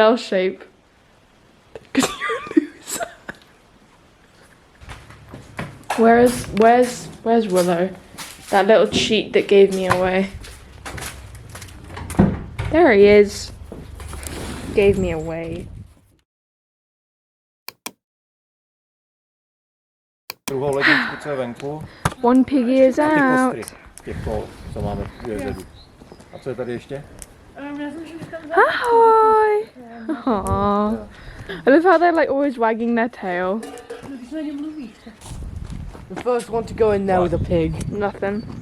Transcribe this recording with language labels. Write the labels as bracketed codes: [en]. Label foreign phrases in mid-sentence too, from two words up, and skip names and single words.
[en] an L shape. Because you're a loser. Where's Willow? That little cheat that gave me away. There he is. Gave me away. [cs] Druhou ledničku, co je venku. [en] One piggy is [cs] Ty [en] out. [cs] kostry těchto, co máme vzedu. A co je tady ještě? Ahoy! [en] Aww. I love how they're like always wagging their tail. The first one to go in there with a pig. Nothing.